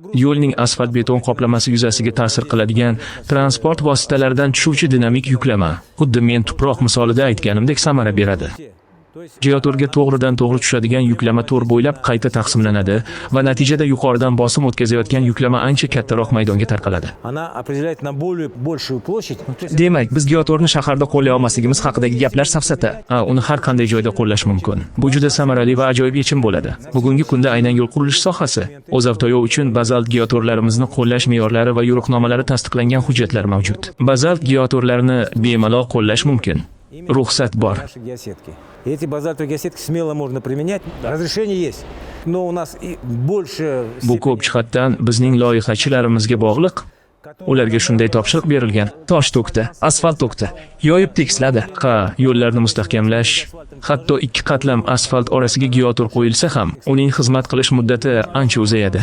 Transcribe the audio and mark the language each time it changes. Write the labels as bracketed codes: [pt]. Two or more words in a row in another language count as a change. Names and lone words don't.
[uz] Yo'lning asfalt beton qoplamasi yuzasiga ta'sir qiladigan transport vositalaridan tushuvchi dinamik yuklama, xuddi men tuproq misolida aytganimdek samara beradi. Geotorga to'g'ridan to'g'ri tushadigan yuklama to'r bo'ylab qayta taqsimlanadi va natijada yuqoridan bosim o'tkazayotgan yuklama ancha kattaroq maydonga tarqaladi. [ru] она определяет на большую площадь. [uz] Demak, biz geotorni shaharda qo'llay olmasligimiz haqidagi gaplar safsata. Uni har qanday joyda qo'llash mumkin. Bu juda samarali va ajoyib yechim bo'ladi. Bugungi kunda aynan yo'l qurilish sohasi O'zavtoyo uchun bazalt geotorlarimizni qo'llash me'yorlari va yo'riqnomalari tasdiqlangan hujjatlar mavjud. Bazalt geotorlarni bemalol qo'llash mumkin. Ruxsat bor. [ru] Наши геосетки. И эти базальтовые геосетки смело можно применять. Разрешение есть. Но у нас и больше... [uz] Bu ko'p jihatdan bizning loyihachilarimizga bog'liq. Ularga shunday topshiriq berilgan. Tosh to'kdi, asfalt to'kdi, yoyib tekisladi. Yo'llarni mustahkamlash, hatto 2 qatlam asfalt orasiga geotor qo'yilsa ham, uning xizmat qilish muddati ancha uzayadi.